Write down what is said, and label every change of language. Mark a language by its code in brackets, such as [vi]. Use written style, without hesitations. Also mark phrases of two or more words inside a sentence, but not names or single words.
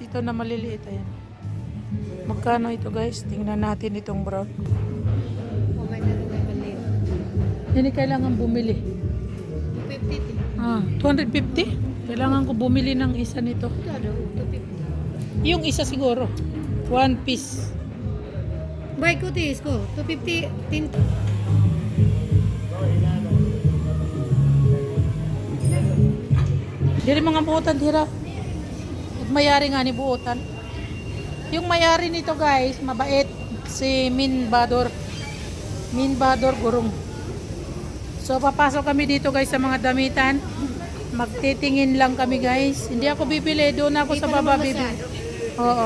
[tl] Ito na maliliit. Ayan. Magkano ito guys? Tingnan natin itong brown. Okay na rin naman yun. Hindi kailangan bumili. 250. 250? Kailangan ko bumili ng isa nito. Ito, 250. Yung isa siguro. [en] One piece. [tl] Bike ko, tis ko. 250. Tinto. [ceb] Dili mga buotan dira. Mayari nga ni buotan. [tl] Yung mayari nito guys, mabait. Si Min Bador. Min Bador Gurong. So papasok kami dito guys sa mga damitan. Magtitingin lang kami guys. Hindi ako bibili. Doon ako sa baba bibili. Oo.